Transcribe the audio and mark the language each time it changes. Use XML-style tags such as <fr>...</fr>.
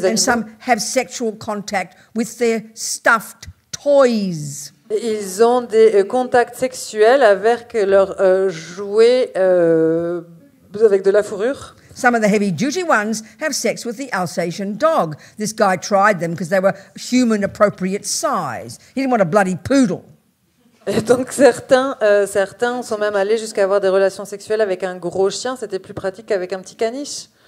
<en>and</en> <fr>animaux.</fr> <en>some have sexual contact with their stuffed toys.</en> <fr>Et ils ont des contacts sexuels avec leurs jouets avec de la fourrure.</fr> <en>Some of the heavy-duty ones have sex with the Alsatian dog. This guy tried them because they were human-appropriate size. He didn't want a bloody poodle.</en> <fr>Et donc certains sont même allés jusqu'à avoir des relations sexuelles avec un gros chien. C'était plus pratique qu'avec un petit caniche.</fr>